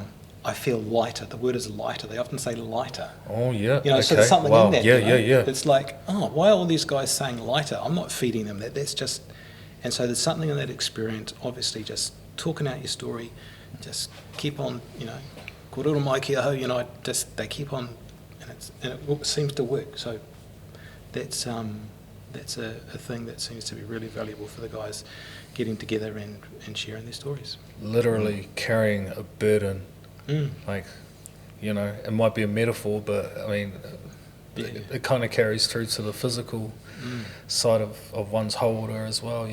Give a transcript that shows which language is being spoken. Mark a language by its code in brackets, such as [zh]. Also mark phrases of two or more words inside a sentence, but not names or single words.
[en] I feel lighter. The word is lighter. They often say lighter. Oh, yeah. You know, okay. so there's something wow. in that. Yeah, you know? yeah. It's like, oh, why are all these guys saying lighter? I'm not feeding them that. That's just, and so there's something in that experience. Obviously, just talking out your story, just keep on, you know, [mi] korero mai ki aho, [en] you know, just they keep on, and it seems to work. So that's a thing that seems to be really valuable for the guys getting together and sharing their stories. Literally carrying a burden. Like, you know, it might be a metaphor, but I mean, it kind of carries through to the physical side of one's holder as well.